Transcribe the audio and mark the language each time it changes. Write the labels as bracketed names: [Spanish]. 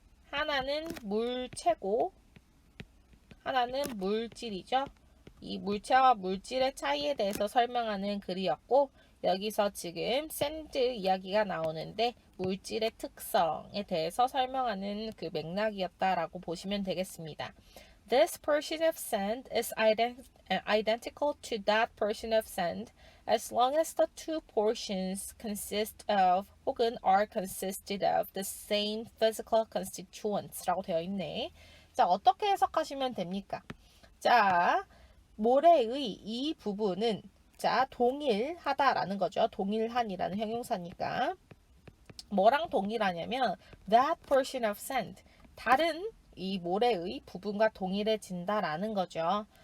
[Korean] 하나는 물체고 하나는 물질이죠. 이 물체와 물질의 차이에 대해서 설명하는 글이었고 여기서 지금 샌드 이야기가 나오는데 물질의 특성에 대해서 설명하는 그 맥락이었다라고 보시면 되겠습니다. [English] This portion of sand is identical to that portion of sand as long as the two portions consist of 혹은 are consisted of the same physical constituents [Korean] 라고 되어 있네. 자, 어떻게 해석하시면 됩니까? 자, 모래의 이 부분은 자, 동일하다라는 거죠. 동일한이라는 형용사니까 뭐랑 동일하냐면 [English] that portion of sand [Korean] 다른 이 모래의 부분과 동일해진다라는 거죠.